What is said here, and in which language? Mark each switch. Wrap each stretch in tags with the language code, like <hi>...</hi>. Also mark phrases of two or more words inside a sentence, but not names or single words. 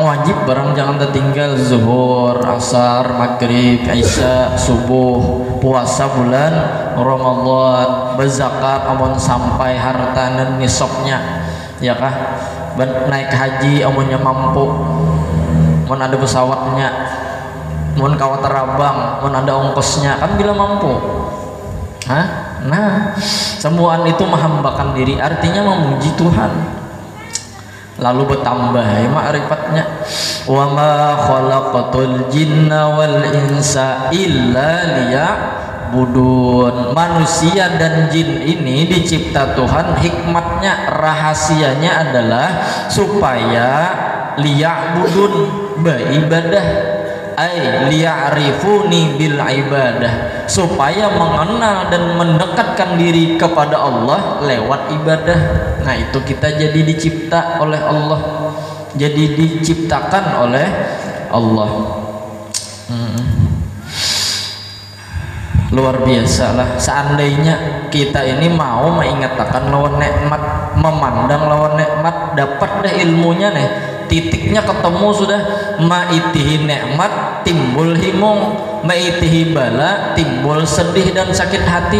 <bjn>wajib barang jangan tertinggal, zuhur, asar, maghrib, isya, subuh, puasa bulan Ramadan, berzakat amun sampai harta dan nisabnya ya kah, naik haji amunnya mampu, mun ada pesawatnya, mun kawa terabang, mun ada ongkosnya kan bila mampu. Nah semuaan itu menghambakan diri artinya memuji Tuhan, lalu bertambah ma'rifatnya.</bjn> <ar>وما خلقت الجن والإنس إلا ليعبدون.</ar> <id>Manusia dan jin ini dicipta Tuhan, hikmatnya rahasianya adalah supaya liya'budun, beribadah.</id> <ar>ليعرفوني بالعبادة,</ar> <id>supaya mengenal dan mendekatkan diri kepada Allah lewat ibadah. Nah itu kita jadi dicipta oleh Allah, jadi diciptakan oleh Allah. Luar biasa lah.</id> <bjn>Seandainya kita ini mau mengingatkan lawan nikmat, memandang lawan nikmat, dapat deh ilmunya nih, titiknya ketemu sudah. Maitihi nikmat timbul himung, maitihi bala timbul sedih dan sakit hati.</bjn>